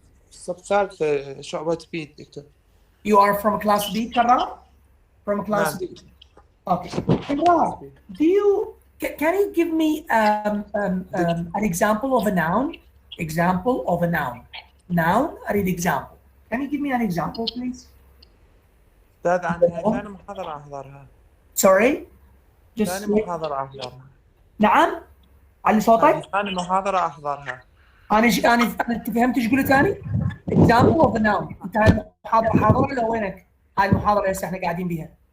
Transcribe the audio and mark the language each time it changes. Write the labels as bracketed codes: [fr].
[ar] الصف الثالث شعبة بي دكتور. [en] You are from class B, Karar? From class [ar] نعم [en] B. Okay. Karar, can you give me an example of a noun? Example of a noun. Noun, I read example. Can you give me an example, please? [ar] أستاذ عندها ثاني محاضرة أحضرها. [en] Sorry? [ar] ثاني محاضرة أحضرها. نعم؟ علي صوتك؟ ثاني محاضرة أحضرها. انا انت فهمت ايش قلت ثاني؟ [en] example of a noun. [ar] انت هاي المحاضره حاضره ولا وينك؟ هاي المحاضره هسه احنا قاعدين بيها.